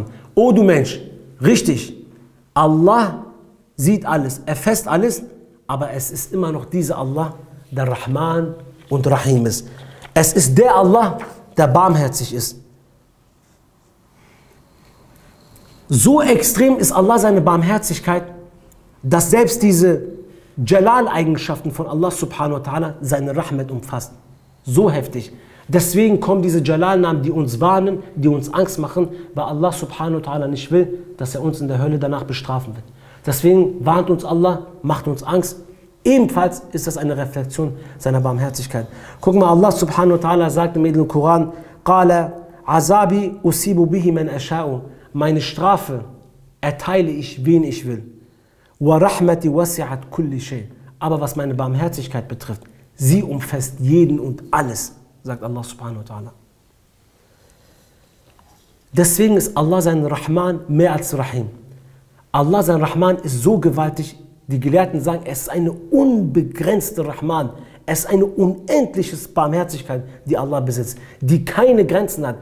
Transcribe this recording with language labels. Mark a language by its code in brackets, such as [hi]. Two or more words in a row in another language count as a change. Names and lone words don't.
[de] Oh du Mensch, richtig, Allah sieht alles, erfasst alles, aber es ist immer noch dieser Allah, der Rahman und Rahim ist. Es ist der Allah, der barmherzig ist. So extrem ist Allah seine Barmherzigkeit, dass selbst diese Jalal-Eigenschaften von Allah [ar] سبحانه وتعالى [de] seine Rahmat umfasst. So heftig. Deswegen kommen diese Jalal-Namen, die uns warnen, die uns Angst machen, weil Allah [ar] سبحانه وتعالى [de] nicht will, dass er uns in der Hölle danach bestrafen wird. Deswegen warnt uns Allah, macht uns Angst. Ebenfalls ist das eine Reflexion seiner Barmherzigkeit. Guck mal, Allah [ar] سبحانه وتعالى [de] sagt im edlen Koran, [ar] قال عذابي أصيب به من أشاء. [de] Meine Strafe erteile ich, wen ich will. [ar] ورحمتي وسعت كل شيء. [de] Aber was meine Barmherzigkeit betrifft, sie umfasst jeden und alles, sagt Allah [ar] سبحانه وتعالى. [de] Deswegen ist Allah sein Rahman mehr als Rahim. Allah sein Rahman ist so gewaltig, die Gelehrten sagen, es ist eine unbegrenzte Rahman. Es ist eine unendliche Barmherzigkeit, die Allah besitzt, die keine Grenzen hat.